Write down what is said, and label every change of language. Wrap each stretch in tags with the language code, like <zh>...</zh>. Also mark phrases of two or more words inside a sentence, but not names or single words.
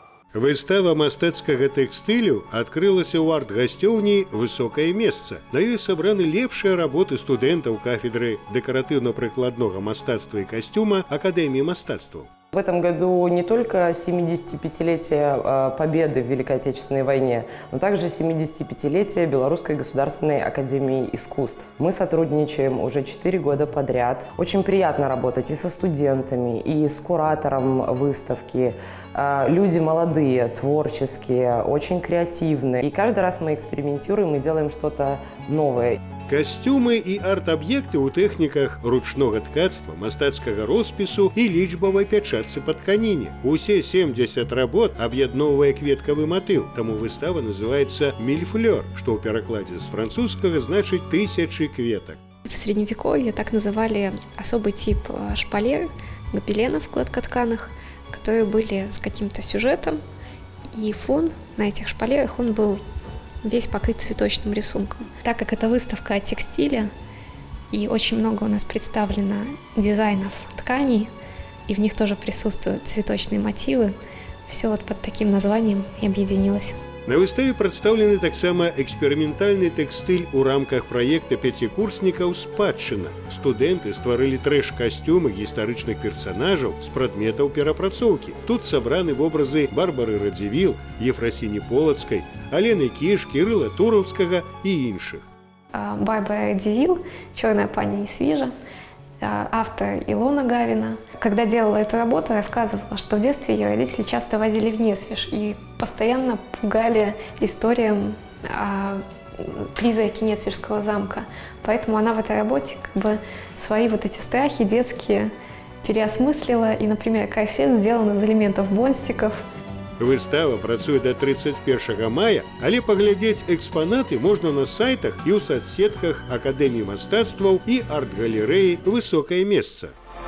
<be>Выстава мастацкага тэкстылю адкрылася ў арт-гасцёўні «Высокае месца». На ёй сабраны лепшыя работы студэнтаў кафедры дэкаратыўна-прыкладнога мастацтва і касцюма Акадэміі мастацтваў.</be> <ru>В этом году не только 75-летие победы в Великой Отечественной войне, но также 75-летие Белорусской государственной академии искусств. Мы сотрудничаем уже 4 года подряд. Очень приятно работать и со студентами, и с куратором выставки. Люди молодые, творческие, очень креативные. И каждый раз мы экспериментируем и делаем что-то новое.</ru> <be>Касцюмы і арт-аб'екты ў тэхніках ручнога ткацтва, мастацкага роспісу і лічбавай пячатцы па тканіне. Усе 70 работ аб'ядноўвае кветкавы матыў, таму выстава называецца «Мільфлёр», што ў перакладзе з французскага значыць «тысячи кветак».</be> <ru>В Средневековье так называли особый тип шпалер, гобеленов гладкотканых, которые были с каким-то сюжетом, и фон на этих шпалерах он был весь покрыт цветочным рисунком. Так как это выставка о текстиле, и очень много у нас представлено дизайнов тканей, и в них тоже присутствуют цветочные мотивы, все вот под таким названием и объединилось.</ru> <be>На выставе прадстаўлены таксама эксперыментальны тэкстыль у рамках праекта пяцікурснікаў «Спадчына». Студэнты стварылі трэш-касцюмы гістарычных персанажаў з прадметаў перапрацоўкі. Тут сабраны вобразы Барбары Радзівіл, Ефрасіні Полацкай, Алены Кіш, Кірыла Тураўскага і іншых. Барбара Радзівіл,</be> <ru>«Черная паня из Свижа», автор Илона Гавина. Когда делала эту работу, рассказывала, что в детстве ее родители часто возили в Несвиж и постоянно пугали историям о призраке Несвижского замка. Поэтому она в этой работе как бы свои вот эти страхи детские переосмыслила. И, например, корсет сделан из элементов бонстиков.</ru> <be>Выстава працуе до 31 мая, але паглядзець экспанаты можна на сайтах і ў соцсетках Акадэміі мастацтваў і арт-галерэі «Высокае месца».</be>